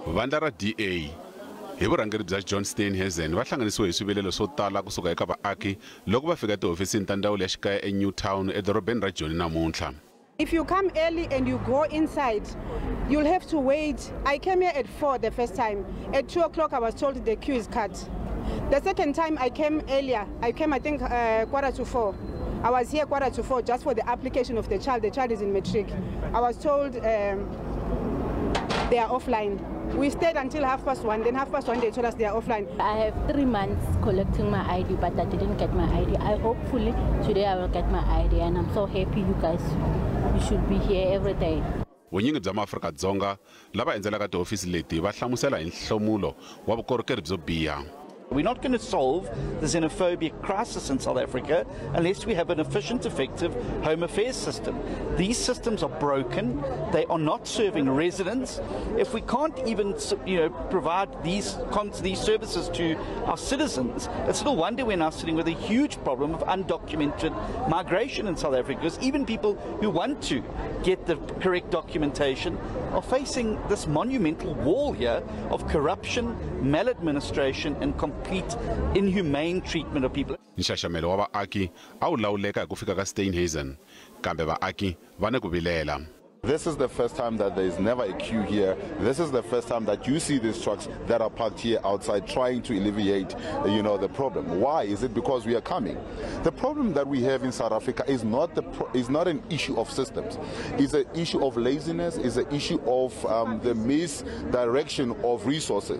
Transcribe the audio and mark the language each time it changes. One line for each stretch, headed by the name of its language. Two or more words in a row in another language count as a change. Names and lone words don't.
Tsonga: Vandla ra DA hi vurhangeri bya John Steenhuisen va hlanganisiwe hi swivilelo swo tala kusuka eka vaaki loko va fika tihofisini ta ndzawulo ya xikaya eNewtown edorobeni ra eJoni namuntlha.
English: If you come early and you go inside, you'll have to wait. I came here at 4 the first time. At 2 o'clock I was told the queue is cut. The second time I came earlier, I came I think 3:45. I was here 4:45 just for the application of the child. The child is in matric. I was told they are offline. We stayed until 1:30, then 1:30 they told us they are offline. I have 3 months collecting my ID, but I didn't get my ID. Hopefully today I will get my ID, and I'm so happy you guys, you should be here every day.
Tsonga: Vunyingi bya maAfrika-Dzonga lava endzelaka tihofisi leti va hlamusela hi nhlomulo wa vukorhokeri byo biha.
English: We're not going to solve the xenophobia crisis in South Africa unless we have an efficient, effective Home Affairs system. These systems are broken. They are not serving residents. If we can't even, provide these services to our citizens, it's no wonder we're now sitting with a huge problem of undocumented migration in South Africa, because even people who want to get the correct documentation are facing this monumental wall here of corruption, maladministration, and complete inhumane treatment of people.
Tsonga: Nxaxamelo wa vaaki a wu lawuleka hi ku fika ka Steenhuisen, kambe vaaki va ne ku vilela.
English: This is the first time that there is never a queue here. This is the first time that you see these trucks that are parked here outside trying to alleviate, the problem. Why? Is it because we are coming? The problem that we have in South Africa is not an issue of systems. It's an issue of laziness. It's an issue of the misdirection of resources.